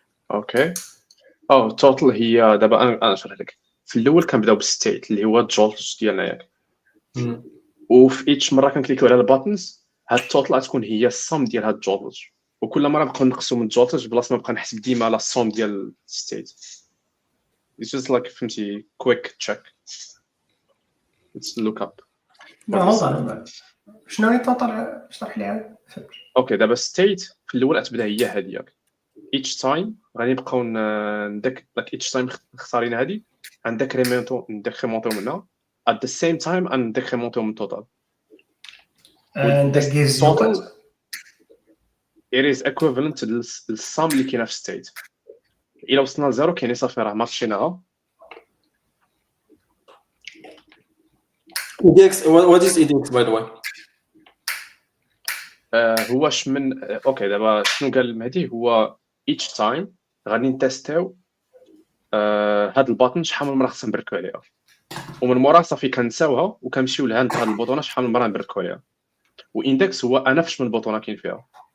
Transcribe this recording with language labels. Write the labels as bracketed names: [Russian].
[Arabic] اوكي total هي دابا انا نشرح لك. في الاول كنبداو بالستيت اللي هو الجولج ديالنا ياك، وفي ايتش مره كنكليكيو على الباتنز هاد التوتال غتكون هي الصم ديال هاد الجولج، وكل مره نبقاو نقصو من الجولج بلاصه ما نبقى نحسب ديما على الصم ديال الستيت. [English] It's just like [Arabic] فهمتي [English] quick check. Let's look up. hold on. [Arabic] شنو هي توتال؟ اشرح لي عاد. اوكي دابا ستيت في الاول غتبدا هي هادي ياك. [English] each time [Arabic] غادي نبقاو ندك [English] each time [Arabic] اختارينا هادي نديكريمونتو منها [English] at the same time [Arabic] نديكريمونتو من total. [English] And that gives you total it is equivalent to [Arabic] السام اللي كاينه في ستيت. الا وصلنا لزيرو كاين صافي راه مارشيناها. [English] EDX what is EDX by the way [Arabic] هو من اوكي دابا شنو قال المهدي هو [English] each time [Arabic] غادي نتيستيو هاد الباطن شحال من مره خصنا نبركو عليها، ومن مورا صافي كنساوها وكنمشيو لها هاد البوطونه شحال من مره نبركو عليها. واندكس هو انا فاش من البوطونه كاين فيها.